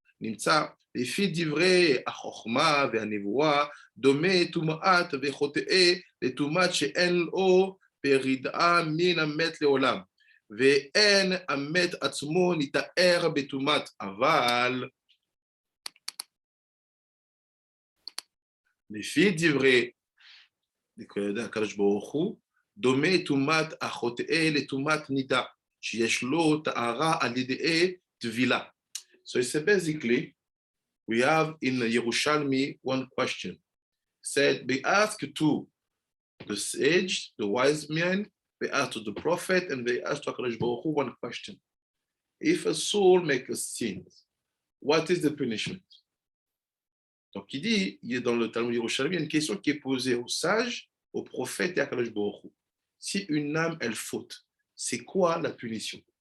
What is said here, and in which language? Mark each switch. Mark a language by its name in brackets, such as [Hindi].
[Hebrew] נמצא, לפי דברי החוכמה והנבואה, דומה טומאת וחוטאי לטומאת שאין לו פרידה מן המת לעולם, ואין המת עצמו נתאר בטומאת, אבל לפי דברי הקדוש ברוך הוא, דומה טומאת החוטאי לטומאת נידה, שיש לו טהרה על ידי טבילה. [English] So it's basically, we have in Yerushalmi one question. Said, they ask to the sage, the wise men, they ask to the prophet, and they ask to HaKadosh Baruch Hu one question. If a soul makes a sin, what is the punishment? [French] Donc il dit, il est dans le Talmud Yerushalmi, il y a une question qui est posée aux sages, aux prophètes et à HaKadosh Baruch Hu. Si une âme, elle faute, c'est quoi la punition?